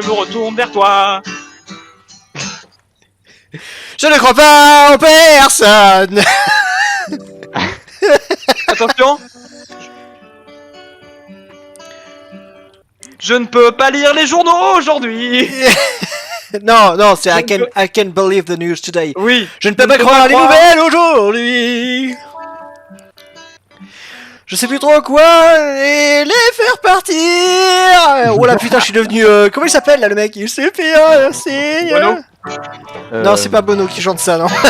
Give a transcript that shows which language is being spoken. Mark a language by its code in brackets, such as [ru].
[fr] je me retourne vers toi. je ne crois pas en personne! Attention. Je ne peux pas lire les journaux aujourd'hui. Non, non, c'est [en] I can't believe the news today. [fr] Oui. Je ne peux pas croire les nouvelles aujourd'hui. Je sais plus trop quoi et les faire partir. Oh la putain, je suis devenu comment il s'appelle là le mec? Il s'est fait c'est Bono Non, c'est pas Bono qui chante ça, non.